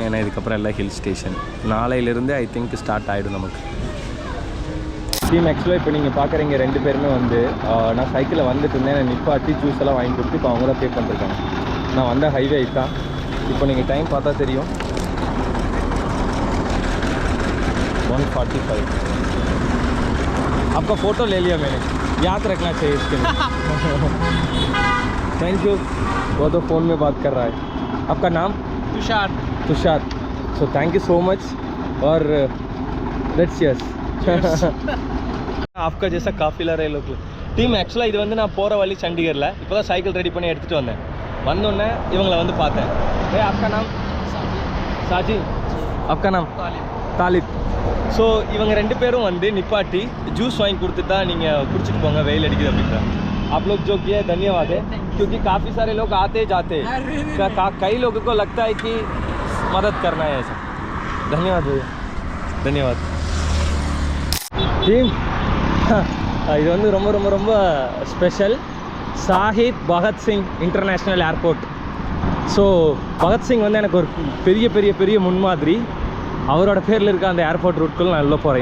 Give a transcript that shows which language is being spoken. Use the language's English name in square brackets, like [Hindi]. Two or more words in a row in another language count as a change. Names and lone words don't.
[Tamil] ஏன்னா இதுக்கப்புறம் எல்லாம் [English] hill station. [Tamil] நாளையிலேருந்து [English] I think [Tamil] ஸ்டார்ட் ஆகிடும் நமக்கு. டீம் ஆக்சுவலாக இப்போ நீங்கள் பார்க்குறீங்க 2 பேருமே வந்து நான் சைக்கிளில் வந்துட்டு இருந்தேன், நிப்பாட்டி ஜூஸ் எல்லாம் வாங்கி கொடுத்து இப்போ அவங்க தான் பே பண்ணிருக்காங்க. நான் வந்த ஹைவே தான். இப்போ நீங்கள் டைம் பார்த்தா தெரியும், 1:45. [Hindi] आपका फ़ोटो ले लिया मैंने, याद रखना चाहिए इसके लिए. [English] thank you. [Hindi] वो तो फ़ोन में बात कर रहा है. आपका नाम? [English] तुषार. so thank you so much. [Hindi] और [English] let's cheers. [Hindi] आपका जैसा काफिला रहे लोग. [Tamil] டீம் ஆக்சுவலாக இது வந்து நான் போகிற வழி சண்டிகரில். இப்போ தான் சைக்கிள் ரெடி பண்ணி எடுத்துகிட்டு வந்தேன். வந்தோடனே இவங்களை வந்து பார்த்தேன். [Hindi] आपका नाम? साजी. आपका नाम? तालिब. [Tamil] ஸோ இவங்க 2 பேரும் வந்து நிப்பாட்டி ஜூஸ் வாங்கி கொடுத்துட்டா நீங்கள் குடிச்சிட்டு போங்க, வெயில் அடிக்குது அப்படின்றாங்க. [Hindi] आप लोग जो किया धन्यवाद है, क्योंकि काफ़ी सारे लोग आते जाते, कई लोगों को लगता है कि मदद करना है ऐसा. धन्यवाद भैया, धन्यवाद. [Tamil] டீம் இது வந்து ரொம்ப ரொம்ப ரொம்ப ஸ்பெஷல். ஷாஹித் பகத்சிங் இன்டர்நேஷ்னல் ஏர்போர்ட். ஸோ பகத்சிங் வந்து எனக்கு ஒரு பெரிய பெரிய பெரிய முன்மாதிரி. அவரோட பேரில் இருக்க அந்த ஏர்போர்ட் ரூட்குள்ள நான் உள்ள போகிறேன்.